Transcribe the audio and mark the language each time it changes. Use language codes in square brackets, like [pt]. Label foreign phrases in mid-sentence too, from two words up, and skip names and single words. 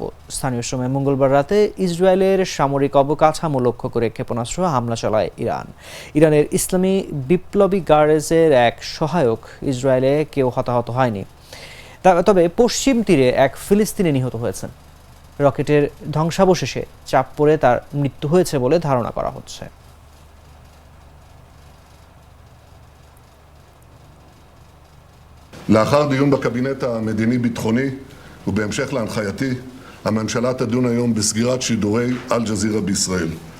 [bn] স্থানীয় সময় মঙ্গলবার রাতে ইসরায়েলের সামরিক অবকাঠামো লক্ষ্য করে ক্ষেপণাস্ত্র হামলা চালায় ইরান। ইরানের ইসলামী বিপ্লবী গার্ডসের এক সহায়ক ইসরায়েলে কেউ হতাহত হয়নি, তবে পশ্চিম তীরে এক ফিলিস্তিনি নিহত হয়েছেন। রকেটের ধ্বংসাবশেষে চাপ পড়ে তার মৃত্যু হয়েছে বলে ধারণা করা হচ্ছে। [he] לאחר דיון בקבינט המדיני-ביטחוני ובהמשך להנחייתי, הממשלה תדון היום בסגירת שידורי אל-ג'זירה בישראל.